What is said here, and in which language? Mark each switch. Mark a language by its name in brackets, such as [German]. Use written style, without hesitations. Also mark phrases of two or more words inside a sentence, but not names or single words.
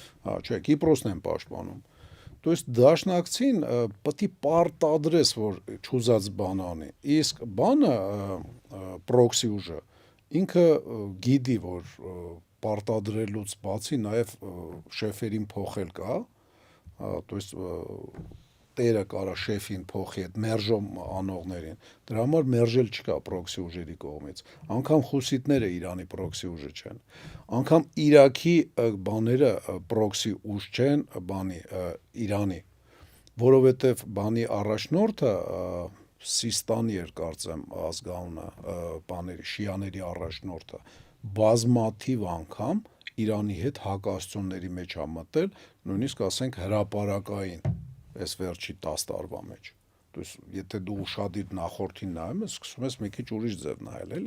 [Armenian] Հա, չէ, Կիպրոսն են պաշտպանում։ [Russian] То есть [Armenian] դաշնակցին պետք է պարտադրես, որ չուզած բան անի։ Իսկ բանը պրոքսի ուժը ինքը գիտի, որ պարտադրելուց բացի նաև շեֆերին փոխել կա, [Russian] то есть [Armenian] տերը կարա շեֆին փոխի այդ մերժում անողներին։ Դրա համար մերժել չկա պրոքսի ուժերի կողմից։ Անկամ խուսիտները Իրանի պրոքսի ուժը չեն։ Անկամ Իրաքի բաները պրոքսի ուժ չեն, բանի Իրանի, որովհետև բանի առաջնորդը Սիստանի էր կարծեմ ազգանունը, բաների շիաների առաջնորդը բազմաթիվ անգամ Իրանի հետ հակասությունների մեջ ա մտել, նույնիսկ ասենք հրապարակային այս վերջի 10 տարվա մեջ։ [Russian] То есть [Armenian] եթե դու ուշադիր նախորդին նայում ես, սկսում ես մի քիչ ուրիշ ձև նայել, էլի։